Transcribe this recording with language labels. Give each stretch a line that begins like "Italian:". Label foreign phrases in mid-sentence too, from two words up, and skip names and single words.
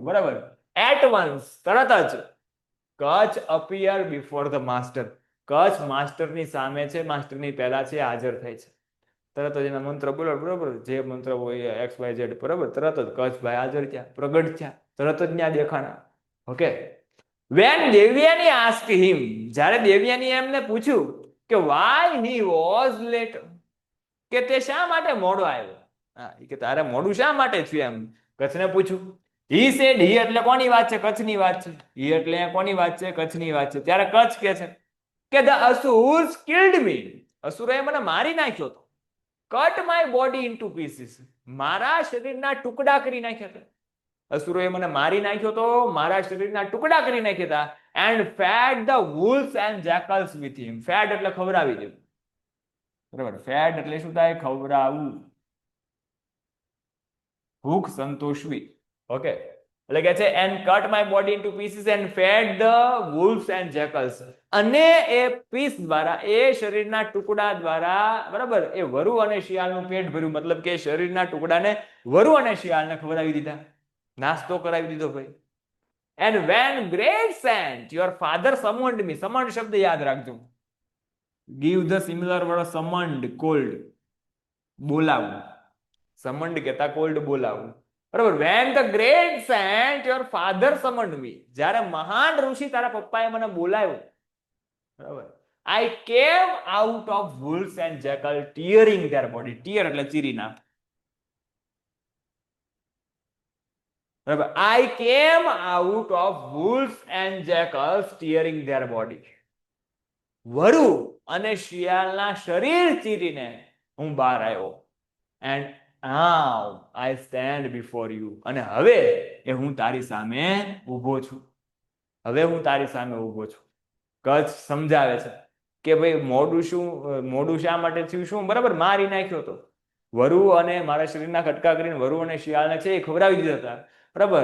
Gujarati: બરાબર,
English: at once
Gujarati: તરત જ, કચ્છ
English: appear before the master,
Gujarati: કચ્છ માસ્ટરની સામે છે, માસ્ટરની પહેલા છે, હાજર થાય છે. તરત જ એના મંત્ર બોલો, બરોબર, જે મંત્ર હોય XYZ, બરાબર, તરત જ કચ્છભાઈ હાજર થયા, પ્રગટ થયા, તરત જ ત્યાં દેખાણા. ઓકે,
English: when દેવયાની asked him,
Gujarati: જ્યારે દેવયાની એમને પૂછ્યું કે
English: why he was late,
Gujarati: કે તે શા માટે મોડો આવ્યો, હા કે તારે મોડું શા માટે થયું એમ કચ્છને પૂછ્યું.
English: he said, he
Gujarati: એટલે કોની વાત છે, કચ્છની વાત છે. he એટલે કોની વાત છે, કચ્છની વાત છે. ત્યારે કચ્છ કે છે કે
English: the asurs killed me,
Gujarati: અસુરોએ મને મારી નાખ્યો હતો.
English: cut my body into pieces,
Gujarati: મારા શરીરના ટુકડા કરી નાખ્યા હતા. અસુરોએ મને મારી નાખ્યો તો, મારા શરીરના ટુકડા કરી નાખ્યા હતા.
English: and fed the wolves and jackals with him, fed
Gujarati: એટલે ખવડાવી દેવું, બરાબર. ફેડ એટલે શું થાય, ખવડાવવું, ભૂખ સંતોષવી. ઓકે, એટલે કે છે
English: and cut my body into pieces and fed the wolves and jackals,
Gujarati: અને એ પીસ દ્વારા, એ શરીરના ટુકડા દ્વારા, બરાબર, એ વરુ અને શિયાળનું પેટ ભર્યું, મતલબ કે શરીરના ટુકડાને વરુ અને શિયાળને ખવડાવી દીધા, નાસ્તો કરાવી દીધો ભાઈ.
English: and when great saint your father summoned me, summoned
Gujarati: શબ્દ યાદ રાખજો,
English: give the similar word summoned, called, બોલાવું.
Gujarati: summoned કહેતા cold બોલાવું, બરાબર.
English: when the great saint your father summoned me,
Gujarati: જ્યારે મહાન ઋષિ તારા પપ્પાએ મને બોલાવ્યો, બરાબર.
English: I came out of wolves and jackal tearing their body, tear
Gujarati: એટલે ચીરી નાખ, બરાબર.
English: I came out of wolves and jackals tearing their body,
Gujarati: વરુ અને શિયાળના શરીર ચીરીને હું બહાર આવ્યો.
English: and now I stand before you,
Gujarati: અને હવે એ હું તારી સામે ઊભો છું, હવે હું તારી સામે ઊભો છું. કચ્છ સમજાવે છે કે ભાઈ મોડું શા માટે થયું, શું, બરાબર, મારી નાખ્યો તો વરુ અને મારા શરીરના કટકા કરીને વરુ અને શિયાળને છે એ ખવડાવી દીધા હતા, બરાબર.